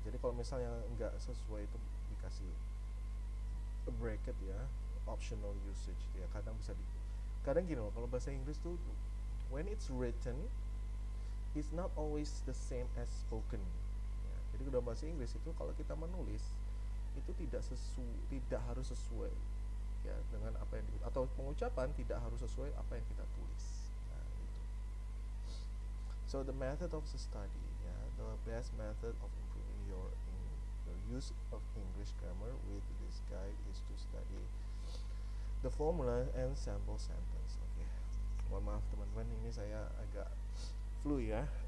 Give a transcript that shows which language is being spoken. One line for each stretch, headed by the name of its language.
Indonesian: Jadi kalau misalnya nggak sesuai itu dikasih a bracket ya, optional usage ya. Kadang gini loh, kalau bahasa Inggris tuh
English: when it's written it's not always the same as spoken ya.
Indonesian: Jadi dalam bahasa Inggris itu kalau kita menulis itu tidak harus sesuai ya dengan apa yang atau pengucapan tidak harus sesuai apa yang kita tulis. Nah, gitu.
English: So the method of the study ya, the best method of improving your use of English grammar with this guide is to study the formula and sample sentence.
Indonesian: Oke. Mohon maaf teman-teman, ini saya agak flu ya.